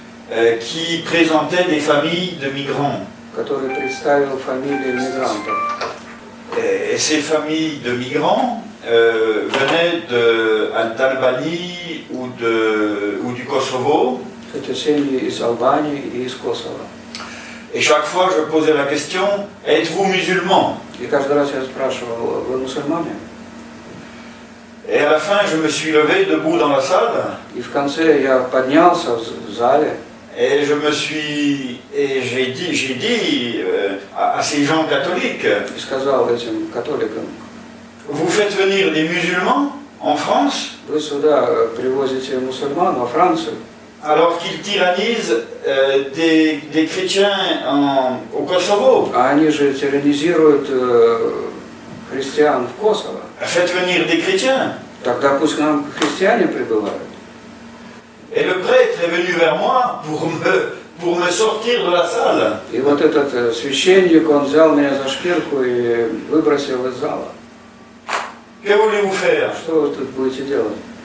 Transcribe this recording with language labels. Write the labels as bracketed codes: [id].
[fr] Qui présentait des familles de migrants. [ru] который представил фамилии мигрантов. [fr] Et ces familles de migrants venaient d'Albanie ou du Kosovo. [ru] Это семьи из Албании и из Косово. [fr] Et chaque fois, je posais la question, êtes-vous musulman? [ru] И каждый раз я спрашивал, вы мусульмане? [fr] Et à la fin, je me suis levé debout dans la salle. [ru] И в конце я поднялся в зале. [fr] Et j'ai dit à ces gens catholiques, [ru] И сказал этим католикам, [fr] vous faites venir des musulmans en France [ru] вы сюда привозите мусульман во Францию, [fr] alors qu'ils tyrannisent des chrétiens au Kosovo. [ru] а они же тиранизируют христиан в Косово. [fr] Faites venir des chrétiens. [ru] Тогда пусть к нам христиане прибывают. [fr] Et le prêtre est venu vers moi pour me sortir de la salle. [ru] И вот этот священник, он взял меня за шкирку и выбросил из зала. [fr] Que voulez-vous faire? [ru] Что вы тут будете делать?